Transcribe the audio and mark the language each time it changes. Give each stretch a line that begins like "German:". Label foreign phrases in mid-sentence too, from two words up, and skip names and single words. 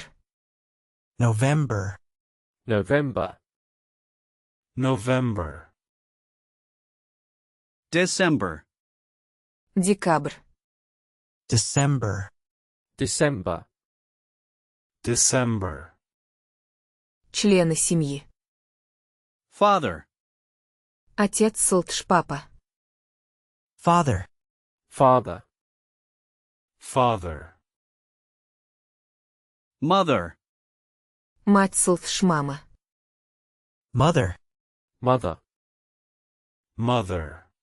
English: November. November. November. December,
Russian: Декабрь.
English: December. December. December.
Russian: Члены семьи.
English: Father,
Russian: Отец, папа.
English: Father. Father. Father. Mother,
Russian: Мать, мама.
English: Mother. Mother. Mother.